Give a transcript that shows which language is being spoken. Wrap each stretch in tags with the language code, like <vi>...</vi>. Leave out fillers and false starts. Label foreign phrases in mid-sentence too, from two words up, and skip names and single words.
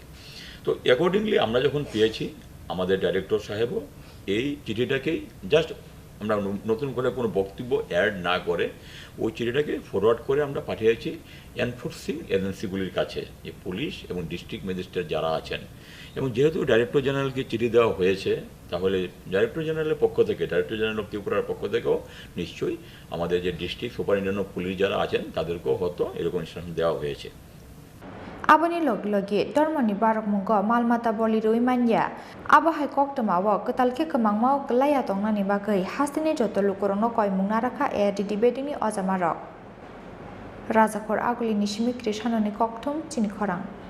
<bn>তো অ্যাকর্ডিংলি আমরা যখন পেয়েছি আমাদের ডাইরেক্টর সাহেবও এই চিঠিটাকেই জাস্ট আমরা নতুন করে কোনো বক্তব্য অ্যাড না করে ওই চিঠিটাকে ফরওয়ার্ড করে আমরা পাঠিয়েছি</bn> <en>enforcing agencies</en> <bn>কাছে, যে পুলিশ এবং</bn> <en>district magistrate</en> <bn>যারা আছেন। এবং যেহেতু</bn> <en>director general</en> <bn>চিঠি দেওয়া হয়েছে তাহলে</bn> <en>director general</en> <bn>পক্ষ থেকে,</bn> <en>director general of</en> <bn>ত্রিপুরার পক্ষ থেকেও নিশ্চয়ই আমাদের যে</bn> <en>district superintendent of police</en> <bn>যারা আছেন তাদেরকেও হয়তো এরকম ইনস্ট্রাকশন দেওয়া হয়েছে।</bn> <trp>Aboni log-logi dormoni barok mungo malmata boli rui manya abahai kok tamawo ketalke kemangmau kelaya tongnani bagai hastini joto lukurongno koi mungnaraka di bedini ojamarok Rajakor aguli nishimi krishanoni koktum chini khorang</trp>